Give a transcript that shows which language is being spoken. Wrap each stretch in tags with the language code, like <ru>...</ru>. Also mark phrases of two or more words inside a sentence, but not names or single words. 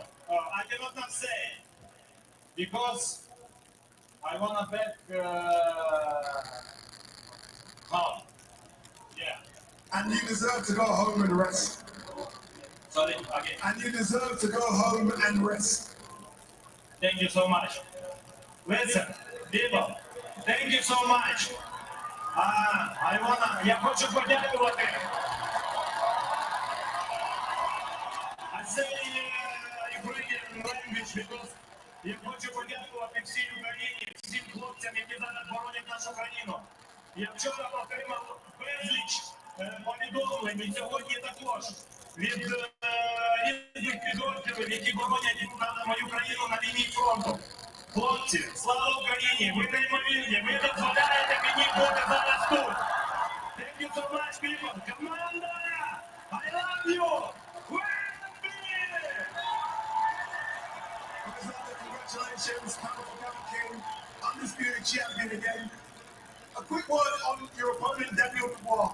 <en>I cannot not say because I wanna back home. Yeah. And you deserve to go home and rest. Sorry, again. And you deserve to go home and rest. Thank you so much. Listen, people, thank you so much.</en> <uk>Я хочу подякувати.</uk> <en>I say Ukrainian language because</en> <uk>я хочу подякувати всій Україні, всім хлопцям, які зараз боронять нашу країну. Я вчора отримав безліч повідомлень, і сьогодні також від різних підрозділів, які боронять мою країну на лінії фронту. Хлопці, слава Україні! Ви неймовірні! Ви дозволяєте мені бути зараз тут!</uk> <en>Thank you so much, people! Команда! I love you! Congratulations, Cameron King, undisputed champion again. A quick word on your opponent, Daniel Dubois.</en>